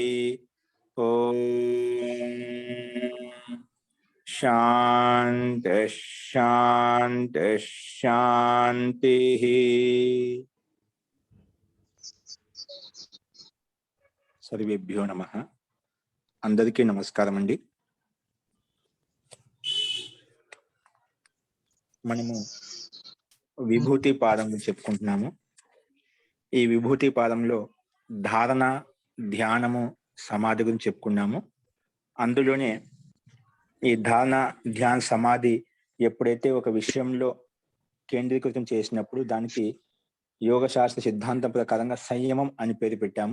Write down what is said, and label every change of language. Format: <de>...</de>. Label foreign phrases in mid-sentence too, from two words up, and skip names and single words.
<sa>ओम शांति शांति शांति। सर्वेभ्यो नमः।</sa> <te>అందరికీ నమస్కారం అండీ। మనము విభూతి పాదం చెప్పుకుంటున్నాము। ఈ విభూతి పాదంలో ధారణ, ధ్యానము, సమాధి గురించి చెప్పుకున్నాము। అందులోనే ఈ ధారణ, ధ్యాన, సమాధి ఎప్పుడైతే ఒక విషయంలో కేంద్రీకృతం చేసినప్పుడు దానికి యోగ శాస్త్ర సిద్ధాంతం ప్రకారంగా సంయమం అని పేరు పెట్టాము।</te>